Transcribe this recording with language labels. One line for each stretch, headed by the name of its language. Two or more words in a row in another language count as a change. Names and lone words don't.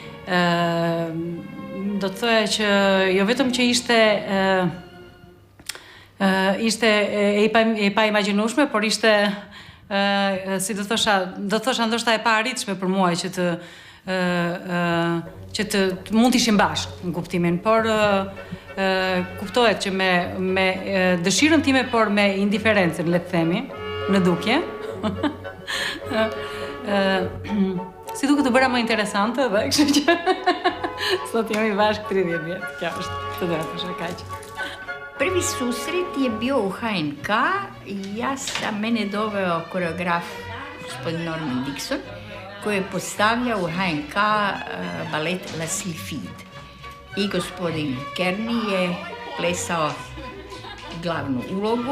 Albanian: do të thoya që jo vetëm që ishte e pa imagjinueshme, por ishte si do thosha ndoshta e pa arritshme për mua që të mund të ishim bashkë në kuptimin, por kuptohet që me dëshirën time, por me indiferencën, le të themi, në dukje. Si duket të bëra më interesante dhe kështu që sot jemi bashkë 30 vjet. Kjo është të drejtë kaq.
Croatian: Prvi susret je bio u HNK, ja sam mene doveo koreograf gospodin Norman Dixon, koji je postavljao u HNK balet La Sylphide. I gospodin Kearney je plesao glavnu ulogu.